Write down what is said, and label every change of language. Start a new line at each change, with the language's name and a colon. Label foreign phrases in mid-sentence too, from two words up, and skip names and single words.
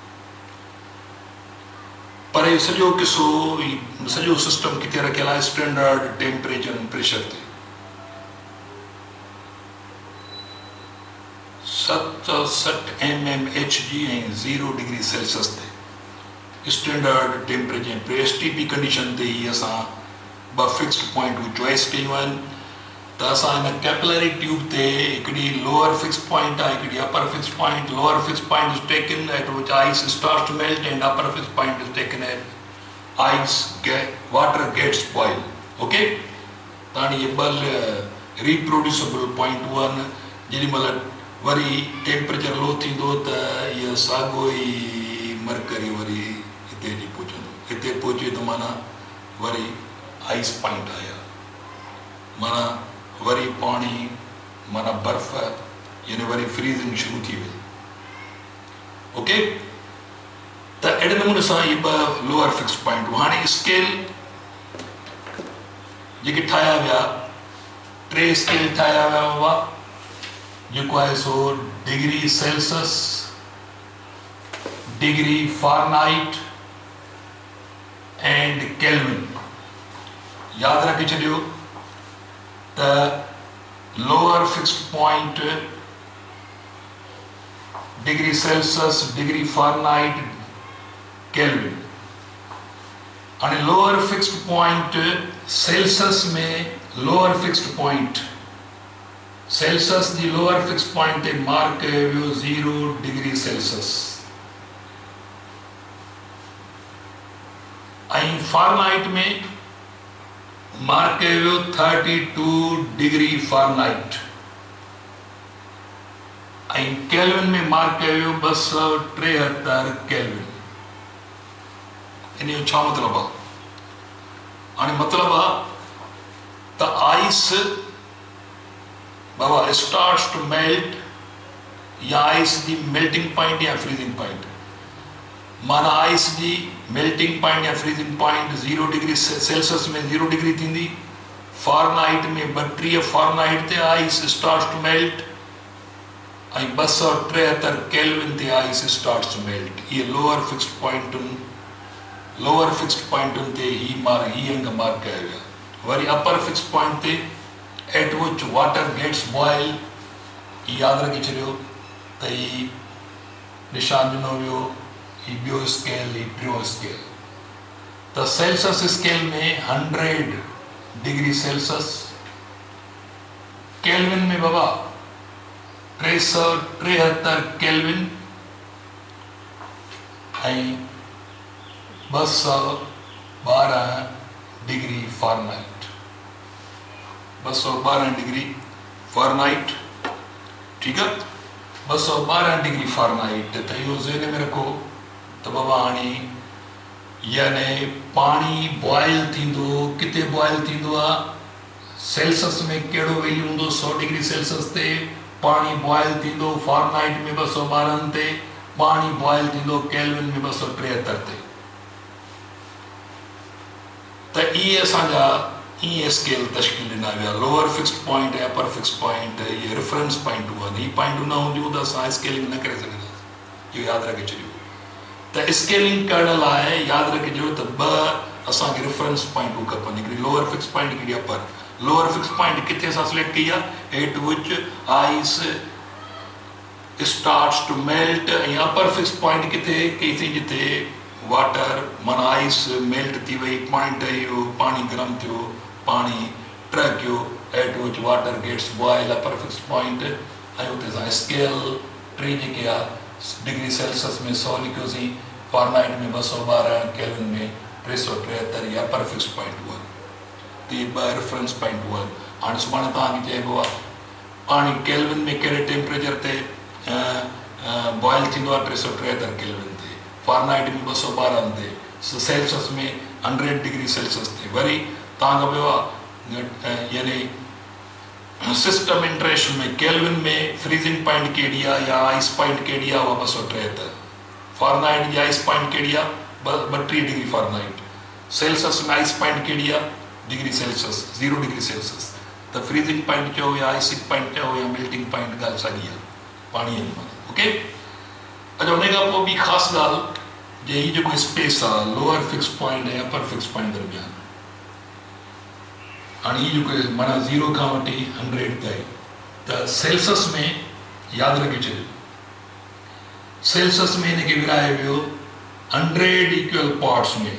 Sindhi: पर इहो सॼो किसो, सॼो सिस्टम किथे रखियल आहे?
English: standard temperature
Sindhi: ऐं प्रेशर ते, 67 mmHg ऐं 0
English: degree Celsius
Sindhi: ते
English: standard temperature STP condition
Sindhi: ते ही असां ॿ
English: fixed points choice
Sindhi: कयूं आहिनि। त असां हिन
English: capillary tube
Sindhi: ते हिकिड़ी
English: lower fix point
Sindhi: आहे, हिकिड़ी
English: upper fix point. lower fix point is taken at which ice starts to melt, and upper fix point is taken at ice water gets boil.
Sindhi: ओके, त हाणे इहे ॿ
English: reproducible point
Sindhi: आहिनि। जेॾी महिल वरी
English: temperature low
Sindhi: थींदो त इहा साॻियो ई मरकरी वरी हिते अची पहुचंदो, हिते पहुचे त माना वरी
English: ice point
Sindhi: आया, माना वरी पाणी माना बर्फ़ यानी वरी फ्रीजिंग शुरू थी वई। ओके, त अहिड़े नमूने सां इहे ॿ
English: lower fix point.
Sindhi: हाणे स्केल जेके ठाहिया विया, 3 स्केल ठाहिया विया हुआ, जेको आहे सो
English: degree Celsius, degree Fahrenheit and Kelvin.
Sindhi: यादि रखी छॾियो त
English: lower fixed point degree Celsius, degree Fahrenheit, Kelvin.
Sindhi: हाणे
English: lower fixed point Celsius
Sindhi: में
English: lower fixed point Celsius
Sindhi: जी
English: lower fixed point
Sindhi: ते मार्क कयो वियो 0
English: degree Celsius
Sindhi: ऐं फ़ारेनहाइट में मार्क कयो वियो 32
English: degree Fahrenheit
Sindhi: ऐं केल्विन में मार्क कयो वियो 273 केल्विन। इन जो छा मतिलबु आहे? हाणे मतिलबु आहे त आइस बाबा
English: starts to melt
Sindhi: या आइस जी
English: melting point
Sindhi: या
English: freezing point,
Sindhi: माना आइस जी
English: melting point
Sindhi: या
English: freezing point
Sindhi: 0
English: degree Celsius
Sindhi: में 0 डिग्री थींदी, फ़ारेनहाइट में 32 फ़ारेनहाइट ते
English: ice starts to melt
Sindhi: ऐं 273 केल्विन ते
English: ice starts to melt.
Sindhi: ये
English: lower fixed points
Sindhi: ते ही अंग मार्क कया विया। वरी
English: upper fixed point
Sindhi: ते
English: at which water gets boil,
Sindhi: याद रखी छॾियो त ही निशान ॾिनो वियो, ही ॿियो स्केल, ही टियों स्केल। त सेल्सियस स्केल में 100
English: degree Celsius,
Sindhi: केल्विन में बाबा 373 केल्विन ऐं 212
English: degree Fahrenheit,
Sindhi: 212
English: degree Fahrenheit,
Hindi: ठीक है,
Sindhi: 212
English: degree Fahrenheit.
Sindhi: तो यो ज़हन में रखो त बाबा हाणे यानी पानी बॉयल थींदो, किथे बॉयल थींदो आहे? सेल्सियस में कहिड़ो वैल्यू हूंदो? 100
English: degree Celsius
Sindhi: ते पानी बॉयल थींदो, फ़ारेनहाइट में 212 ते पानी बॉयल थींदो, केल्विन में 273 ते। त इहे असांजा इहे स्केल तश्कील ॾिना विया,
English: lower fixed point
Sindhi: ऐं
English: upper fixed point,
Sindhi: इहे
English: reference points
Sindhi: आहिनि। हीअ पॉइंटूं न हूंदियूं त असां स्केलिंग न करे सघंदासीं, इहो यादि रखे छॾियो। त स्केलिंग करण लाइ यादि रखिजो त 2 असांखे
English: reference points
Sindhi: खपनि, हिकिड़ी
English: lower fix point,
Sindhi: हिकिड़ी अपर।
English: lower fix point
Sindhi: किथे असां सिलेक्ट कई आहे?
English: at which ice starts to melt,
Sindhi: ऐं
English: upper fix point
Sindhi: किथे कईसीं? जिथे वाटर माना आइस मेल्ट थी वई, पॉइंट इहो पानी गरम थियो, पानी टहिकियो,
English: at which water gets boil, upper fix point.
Sindhi: ऐं उते असां स्केल 3 जेके आहे
English: degree Celsius
Sindhi: में 100 लिखियोसीं, फ़ारेनहाइट में 212, केल्विन में 373, या
English: upper fix point
Sindhi: हुआ। त इहे 2
English: reference point
Sindhi: हुआ। हाणे सुभाणे तव्हांखे चइबो आहे पानी केल्विन में कहिड़े टेम्परेचर ते बॉयल थींदो आहे? 373 केल्विन ते, फ़ारेनहाइट में 212 ते, सेल्सियस में 100
English: degree Celsius
Sindhi: ते। वरी तव्हांखां ॿियो आहे यानी
English: system interaction
Sindhi: में केल्विन में
English: freezing point
Sindhi: कहिड़ी आहे या
English: ice point
Sindhi: कहिड़ी आहे? उहा 273। फ़ारेनहाइट जी
English: ice point
Sindhi: कहिड़ी आहे? 32
English: degree Fahrenheit.
Sindhi: सेल्सियस में
English: ice point
Sindhi: कहिड़ी आहे?
English: degree Celsius, 0 degree Celsius.
Sindhi: त
English: freezing point
Sindhi: चओ या
English: icing point
Sindhi: चओ या
English: melting point,
Sindhi: ॻाल्हि साॻी आहे पाणीअ जी। ओके, अच्छा, उन खां पोइ ॿी ख़ासि ॻाल्हि, जे हीउ जेको स्पेस आहे
English: lower fix point
Sindhi: ऐं
English: upper fix point
Sindhi: दरमियान, हाणे हीउ जेको माना 0 खां वठी 100 ताईं, त सेल्सियस में यादि रखी छॾियो, सेल्सियस में हिनखे विराए वियो 100
English: equal parts
Sindhi: में।